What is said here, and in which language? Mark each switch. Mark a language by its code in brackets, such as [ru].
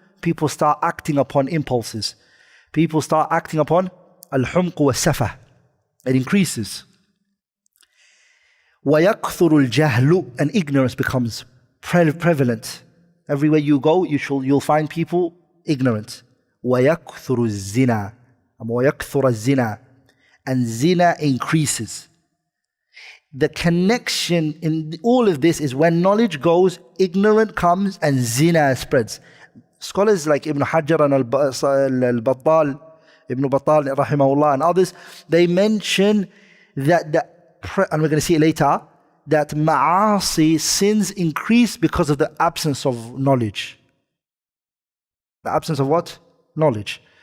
[en] People start acting upon impulses. People start acting upon al-humq wa safah. It increases. [ar] وَيَكْثُرُ الْجَهْلُ, [en] and ignorance becomes prevalent. Everywhere you go, you'll find people ignorant. [ar] وَيَكْثُرُ الزِّنَا, وَيَكْثُرَ الزِّنَا, [en] and zina increases. The connection in all of this is when knowledge goes, ignorance comes and zina spreads. Scholars like Ibn Hajar and Al-Battal, Ibn Battal rahimahullah and others, they mention that and we're going to see it later, that ma'asi, sins increase because of the absence of knowledge. The absence of what? Knowledge.